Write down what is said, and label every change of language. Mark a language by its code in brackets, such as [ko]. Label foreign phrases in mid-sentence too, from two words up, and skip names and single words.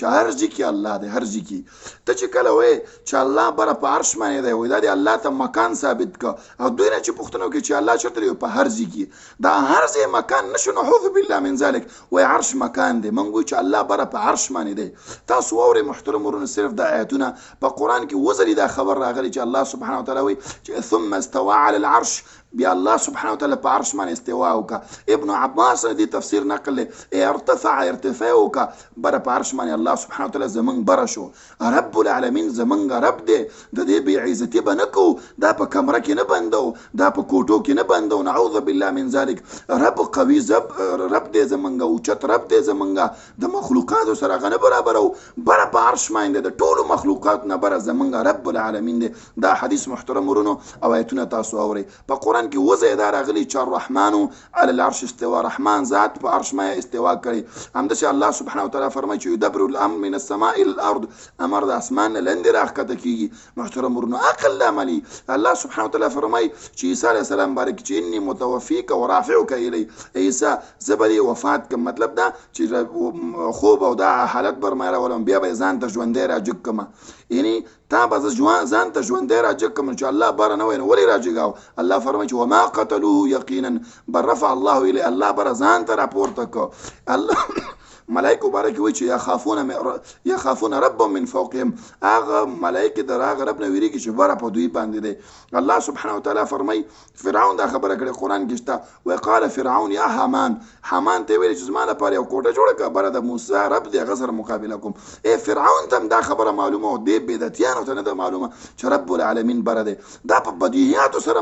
[ps] چې هر ځای کې الله دی هر ځای کې ته چې کله وایې چې الله بره په عرش باندې دی وایي دا دی الله ته مکان ثابت کړه او دوی نه چې پوښتنه وکړي چې الله چېرته دی په هر ځای کې دا هر ځای مکان نشو [ar] نعوذ بالله من ذلک [ps] وایي عرش مکان دی موږ وایو چې الله بره په عرش باندې دی تاسو واورئ محترم ورونو صرف دا آیتونه په قرآن کې وزري دا خبر راغلی چې [ar] الله سبحانه وتعالی [ps] وایي چې [ar] ثم استوى على العرش [ps] بیا [ar] الله سبحانه وتعالی [ps] په عرش باندې استوا وکړه ابن عباس دې تفسیر نقل ارتفع ارتفاع وکړه بره په عرش باندې [ar] الله سبحانه وتعالی [ps] زمونږ بره شو [ar] رب العالمین [ps] زمونږ رب دی د دې بې عزتي به نه کوو دا په کمره کې نه بندو دا په کوټو کې نه بندو نعوذ [ar] بالله من ذلک [ps] رب قوي رب دی زمونږ اوچت رب دی زمونږ د مخلوقاتو سره هغه نه برابرو بره په عرش باندې د ټولو مخلوقاتو نه بره زمونږ [ar] رب العالمین [ps] دی دا حدیث محترم ورونو او آیتونه تاسو اورئ په قرآن کې وضع دا راغلی چې [ar] الرحمن علی العرش استوا [ps] رحمان ذات په عرش باندې استوا کړي همداسې [ar] الله سبحانه وتعالی [ps] فرمایي چې [ar] یدبر الامر من السماء الى الارض [ps] امر د اسمان نه لاندې راښکته کېږي محترم ورونو عقل لا عملي [ar] الله سبحانه وتعالی [ps] فرمایي چې عیسی [ar] علیه السلام [ps] باره کې چې [ar] انی متوفیک ورافعک الی عیسی [ps] زه به دې وفات کړم مطلب دا چې خوب او دا حالت بر ما راولم بیا به یې ځان ته ژوندی راجګ کړم یعنی تا به زه ځان ته ژوندی راجګ کړم چې الله باره نه وای نو ولې راجګاو الله فرمایي چې [ar] وما قتلوه یقینا بل رفع الله الیه [ps] الله بره ځان ته راپورته کړ الله ملائکه بارک وي چې [ar] یخافون ربهم من فوقهم [ps] هغه ملائکه در هغه رب نه ویریږي چې بره په دوی باندې دی الله [ar] سبحانه وتعالی [ps] فرمایي فرعون دا خبره کړې قرآن کې شته [ar] وقال فرعون یا حامان [ps] ته ویل چې زما لپاره یو کوټه جوړه کړه بره د موسی رب دی هغه سره مقابله کوم فرعون ته هم دا خبره معلومه او دې بدعتیانو ته نه ده معلومه چې [ar] رب العالمین [ps] بره دی دا په بدیهیاتو سره